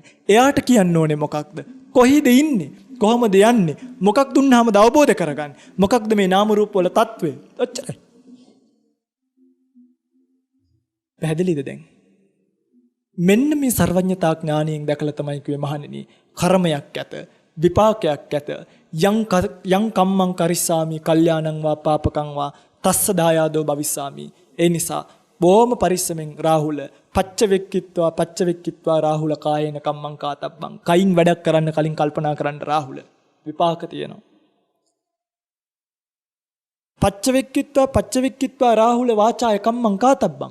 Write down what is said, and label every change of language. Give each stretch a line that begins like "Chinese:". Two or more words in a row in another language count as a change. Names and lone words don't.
Sinhala: එයාට කියන්න ඕනේ මොකක්ද? කොහේද ඉන්නේ? කොහොමද යන්නේ? මොකක් දුන්නාමද අවබෝධ කරගන්නේ? මොකක්ද මේ නාම රූප වල తත්වය? ඔච්චරයි. පැහැදිලිද දැන්? මෙන්න මේ සර්වඥතා ඥානයෙන් දැකලා තමයි කිව්වේ මහණෙනි, කර්මයක් ඇත, විපාකයක් ඇත.
Pali: යං කම්මං කරිස්සාමි කල්යාණං වා පාපකං වා තස්ස දායාදෝ භවිස්සාමි.
Sinhala: ඒ නිසා බොහොම පරිස්සමෙන්
Pali: රාහුල පච්චවෙක්කිත්වා රාහුල කායේන කම්මං කාතබ්බං.
Sinhala: කයින් වැඩක් කරන්න කලින් කල්පනා කරන්න රාහුල. විපාක තියෙනවා.
Pali: පච්චවෙක්කිත්වා රාහුල වාචාය කම්මං කාතබ්බං.